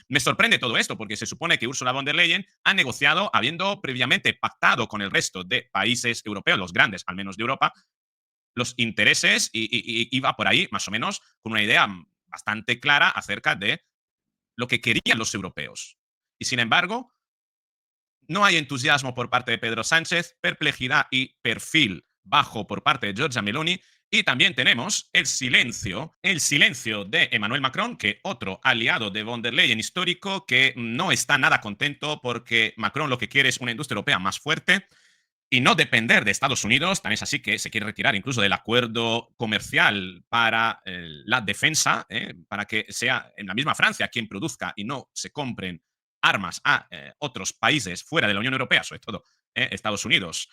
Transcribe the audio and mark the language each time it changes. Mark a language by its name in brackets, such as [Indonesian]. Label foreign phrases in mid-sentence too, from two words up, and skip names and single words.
[Spanish] Me sorprende todo esto porque se supone que Ursula von der Leyen ha negociado habiendo previamente pactado con el resto de países europeos, los grandes, al menos de Europa, los intereses y iba por ahí más o menos con una idea bastante clara acerca de lo que querían los europeos. Y sin embargo, no hay entusiasmo por parte de Pedro Sánchez, perplejidad y perfil bajo por parte de Giorgia Meloni. Y también tenemos el silencio de Emmanuel Macron, que otro aliado de von der Leyen histórico, que no está nada contento porque Macron lo que quiere es una industria europea más fuerte y no depender de Estados Unidos. Tan es así que se quiere retirar incluso del acuerdo comercial para la defensa, para que sea en la misma Francia quien produzca y no se compren armas a otros países fuera de la Unión Europea, sobre todo Estados Unidos.